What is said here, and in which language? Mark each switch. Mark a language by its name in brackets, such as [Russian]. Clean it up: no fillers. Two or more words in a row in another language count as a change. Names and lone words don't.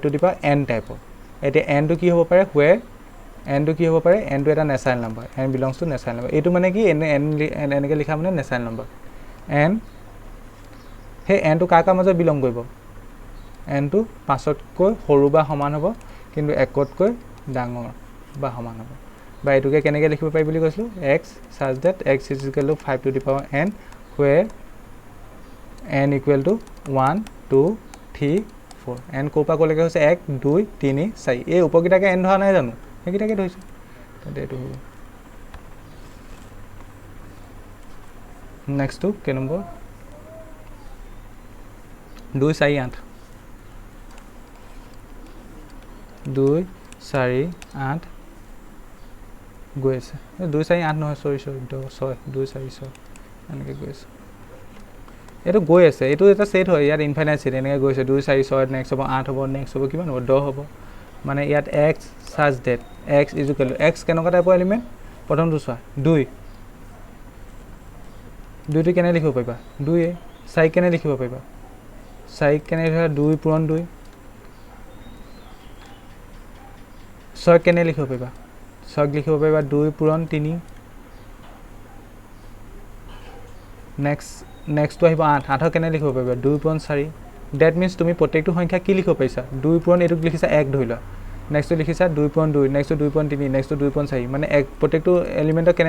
[English] to the power n [Assamese] টাইপৰ এতিয়া n টো কি হ'ব পাৰে where n টো কি হ'ব পাৰে n টো এটা [English] natural number [Assamese] n [English] belongs to natural [Assamese] নাম্বাৰ এইটো মানে কি n এনেকৈ লিখা মানে [English] natural number [Assamese] n সেই n টো কাৰ মাজত বিলং কৰিব n টো 5তকৈ সৰু বা সমান হ'ব কিন্তু 1তকৈ ডাঙৰ বা সমান হ'ব বা এটোকে কেনেকৈ লিখিব পাৰি বুলি কৈছিলোঁ [English] x such that x is equal to 5 to the power n where n equal to 1 2 3 4 [Assamese] n ক'ৰ পৰা ক'লৈকে হৈছে 1 2 3 4 এই উপকেইটাকে n ধৰা নাই জানো সেইকেইটাকে ধৰিছোঁ তেন্তে এইটো হ'ব [English] next to [Assamese] কে নম্বৰ 2 4 8 2 4 8 গৈ আছে 2 4 8 নহয় সৰি 6 2 4 6 এনেকৈ গৈ আছে এইটো গৈ আছে এইটো এটা সেট হয় ইয়াত [English] infinite set [Assamese] এনেকৈ গৈ আছে 2 4 6 নেক্সট হ'ব 8 হ'ব নেক্সট হ'ব কিমান হ'ব 10 হ'ব মানে ইয়াত [English] x such that x is equal to x [Assamese] কেনেকুৱা টাইপৰ এলিমেণ্ট প্ৰথমটো চোৱা 2 টো কেনে লিখিব পাৰিবা 2 4 কেনে লিখিব পাৰিবা 4 কেনে লিখিবা 2 পূৰণ 2 6 কেনে লিখিব পাৰিবা 6 লিখিব পাৰিবা 2 পূৰণ 3 নেক্সট আহিব 8 কেনে লিখিব পাৰিবা 2 পূৰণ 4 [English] that means [Assamese] তুমি প্ৰত্যেকটো সংখ্যা কি লিখিব পাৰিছা 2 পূৰণ এইটোক লিখিছা 1 ধৰি লোৱা নেক্সটটো লিখিছা 2 পূৰণ 2 নেক্সটটো 2 পূৰণ 3 নেক্সটটো 2 পূৰণ 4 মানে এক প্ৰত্যেকটো এলিমেণ্টক কেনে